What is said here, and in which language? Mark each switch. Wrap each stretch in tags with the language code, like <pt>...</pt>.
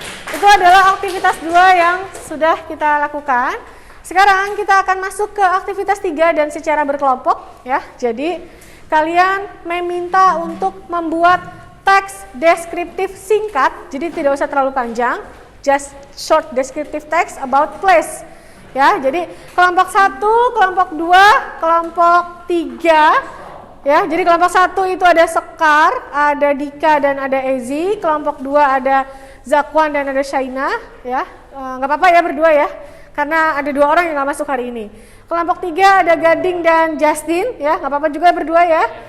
<id>Itu adalah aktivitas 2 yang sudah kita lakukan. Sekarang kita akan masuk ke aktivitas 3 dan secara berkelompok ya. Jadi kalian meminta untuk membuat teks deskriptif singkat. Jadi tidak usah terlalu panjang.</id> <en>Just short descriptive text about place.</en> <id>Ya, jadi kelompok 1, kelompok 2, kelompok 3. Ya, jadi kelompok 1 itu ada Sekar, ada Dika dan ada Ezi. Kelompok 2 ada Zakwan dan ada Shaina. Ya, nggak apa-apa ya berdua ya. Karena ada 2 orang yang nggak masuk hari ini. Kelompok 3 ada Gading dan Justin, ya nggak apa-apa juga berdua ya.</id>